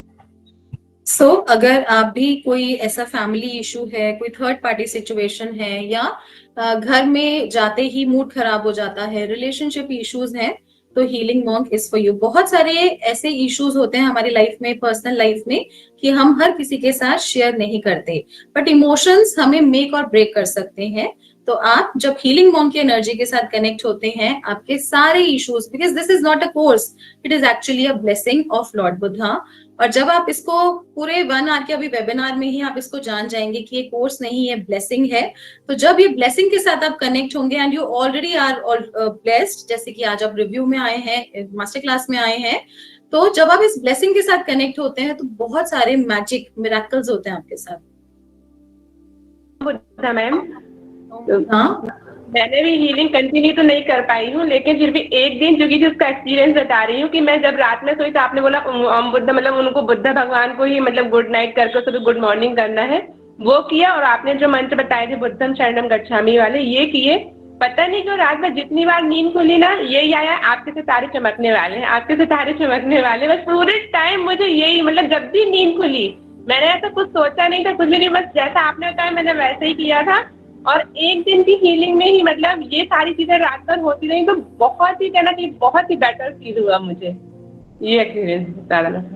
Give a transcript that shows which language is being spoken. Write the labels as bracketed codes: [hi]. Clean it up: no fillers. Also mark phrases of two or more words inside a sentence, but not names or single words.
[hi] सो अगर आप भी कोई ऐसा [en] family issue [hi] है, कोई [en] third party situation [hi] है, या घर में जाते ही मूड खराब हो जाता है, [en] relationship issues [hi] हैं, तो [en] Healing Monk is for you. [hi] बहुत सारे ऐसे इश्यूज होते हैं हमारी लाइफ में, [en] personal life [hi] में, कि हम हर किसी के साथ शेयर नहीं करते, [en] but emotions [hi] हमें मेक और ब्रेक कर सकते हैं। तो आप जब हीलिंग मॉन्क की एनर्जी के साथ कनेक्ट होते हैं, आपके सारे इश्यूज, [en] because this is not a course, it is actually a blessing of Lord Buddha. [hi] और जब आप इसको पूरे 1 आवर के अभी वेबिनार में ही आप इसको जान जाएंगे कि ये कोर्स नहीं है, ब्लेसिंग है। तो जब ये ब्लेसिंग के साथ आप कनेक्ट होंगे [en] and you already are blessed, [hi] जैसे कि आज आप रिव्यू में आए हैं, [en] master class [hi] में आए हैं, तो जब आप इस ब्लेसिंग के साथ कनेक्ट होते हैं तो बहुत सारे [en] magic miracles [hi] होते हैं आपके साथ। बुद्धा मैम, हाँ, मैंने भी हीलिंग कंटिन्यू तो नहीं कर पाई हूँ, लेकिन फिर भी एक दिन जो कि जिसका एक्सपीरियंस बता रही हूँ कि मैं जब रात में सोई तो आपने बोला बुद्धा मतलब उनको बुद्धा भगवान को ही मतलब [en] good night [hi] करके सुबह [en] good morning [hi] करना है, वो किया। और आपने जो मंत्र बताए थे [pi] बुद्धम शरणम गच्छामि [hi] वाले, ये किए। पता नहीं क्यों रात में जितनी बार नींद खुली ना, यही आया आपके सितारे चमकने वाले हैं, आपके सितारे चमकने वाले। बस पूरे टाइम मुझे यही, मतलब जब भी नींद खुली मैंने ऐसा कुछ सोचा नहीं था, कुछ भी नहीं, बस जैसा आपने बताया मैंने वैसे ही किया था। और एक दिन की हीलिंग में ही मतलब ये सारी चीजें रात भर होती रही, तो बहुत ही कहना चाहिए बहुत ही [en] better feel [hi] हुआ मुझे, ये एक्सपीरियंस बता रहा था।